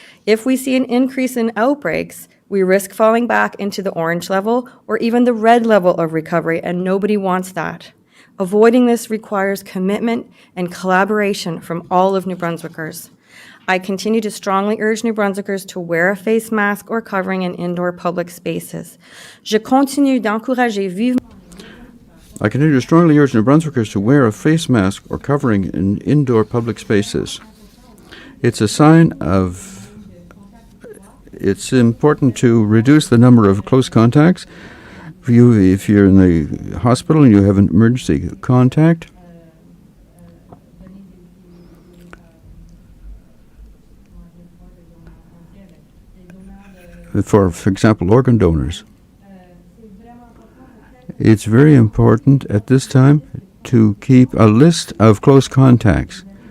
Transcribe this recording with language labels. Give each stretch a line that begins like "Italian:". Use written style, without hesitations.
English: If we see an increase in outbreaks, we risk falling back into the orange level or even the red level of recovery, and nobody wants that. Avoiding this requires commitment and collaboration from all of New Brunswickers. I continue to strongly urge New Brunswickers to wear a face mask or covering in indoor public spaces.
French: Je continue d'encourager vivement.
English: I continue to strongly urge New Brunswickers to wear a face mask or covering in indoor public spaces. It's a sign of it's important to reduce the number of close contacts. If you're in the hospital and you have an emergency contact, for example, organ donors, it's very important at this time to keep a list of close contacts.